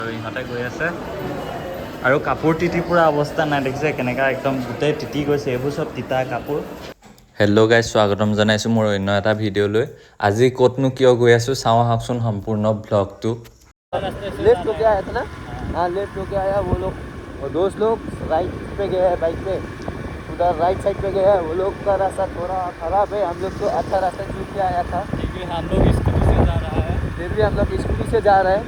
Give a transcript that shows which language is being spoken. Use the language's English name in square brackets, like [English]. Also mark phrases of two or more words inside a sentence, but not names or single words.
[Assamese] ইহঁতে গৈ আছে আৰু কাপোৰ তিতি পুৰা অৱস্থা নাই দেখিছে কেনেকা একদম গোটেই তিতি গৈছে এইবোৰ চব তিতা কাপোৰ [English] hello guys [Assamese] স্বাগতম জনাইছোঁ মোৰ অন্য এটা ভিডিঅ'লৈ আজি ক'তনো কিয় গৈ আছোঁ চাওঁ আহকচোন সম্পূৰ্ণ ব্লগটো [Hindi] लेफ्ट होके आया था ना हाँ लेफ्ट होके आया वो लोग और दोस्त लोग राइट पे गए हैं बाइक पे उधर राइट साइड पे गए हैं वो लोग का रास्ता थोड़ा ख़राब है हम लोग तो अच्छा रास्ता चुन के आया था क्योंकि हम लोग स्कूटी से जा रहा है फिर भी हम लोग स्कूटी से जा रहे हैं